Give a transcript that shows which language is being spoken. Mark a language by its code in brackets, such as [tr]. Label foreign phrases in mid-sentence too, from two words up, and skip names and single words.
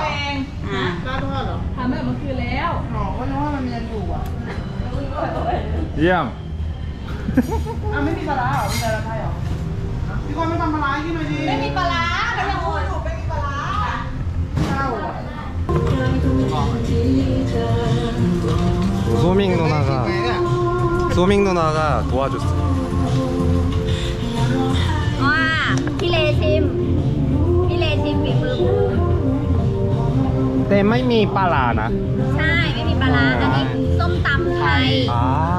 [th] อ่ะ ร้านทอดเหรอทำแบบเมื่อคืนแล้วหอก็นึกว่ามันยังอยู่อ่ะ เยี่ยม ไม่มีปลาร้าเหรอมีแต่ละไทยเหรอพี่คนไม่ทำปลาร้าให้กินหน่อยดิไม่มีปลาร้าเขายังพูดอยู่ไม่มีปลาร้าเจ้าอ่ะ [ko] 소밍 누나가 도와줬어. [th] ว้าพี่เลชิมฝีมือบูม 때ไม่มีปลาร้านะ ใช่ไม่มีปลาร้าอันนี้ส้มตำไทย [ko] 아